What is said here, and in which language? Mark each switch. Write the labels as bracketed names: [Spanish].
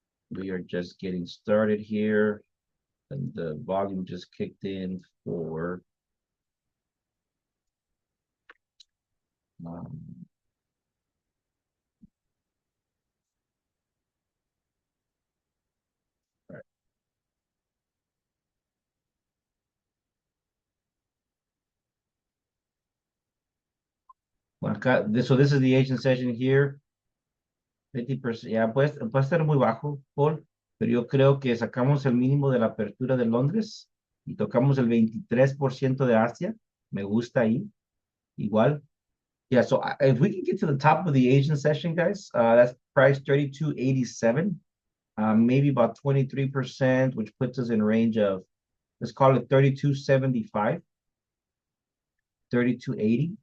[English] We are just getting started here, and the volume just kicked in for um, right. Well, so this is the Asian session here. [Spanish] 50%, ya puede estar muy bajo, Paul, pero yo creo que sacamos el mínimo de la apertura de Londres y tocamos el 23% de Asia. Me gusta ahí, igual. [English] Yeah, so if we can get to the top of the Asian session, guys, that's price 32.87, maybe about 23%, which puts us in range of, let's call it 32.75, 32.80.